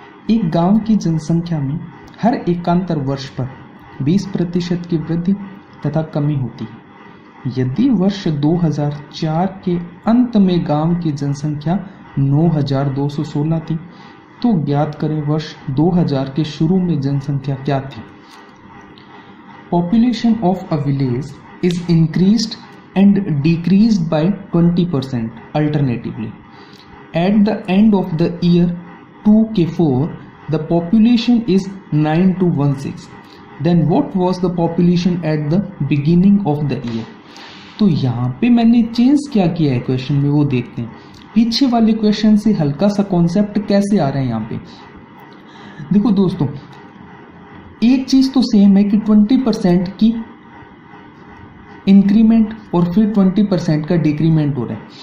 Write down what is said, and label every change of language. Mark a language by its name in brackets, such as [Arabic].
[Hindi] एक गांव की जनसंख्या में हर एकांतर वर्ष पर 20% की वृद्धि तथा कमी होती है। यदि वर्ष 2004 के अंत में गांव की जनसंख्या 9,216 थी, तो ज्ञात करें वर्ष 2000 के शुरू में जनसंख्या क्या थी। [English] Population of a village is increased and decreased by 20% alternatively. At the end of the year 2K4, the population is 9216. Then what was the population at the beginning of the year? [Hindi] तो यहाँ पे मैंने change क्या किया है question में, वो देखते हैं। पीछे वाले क्वेश्चन से हल्का सा कॉन्सेप्ट कैसे आ रहा है यहाँ पे। देखो दोस्तों, एक चीज तो सेम है कि 20% की इंक्रीमेंट और फिर 20% का डिक्रीमेंट हो रहा है।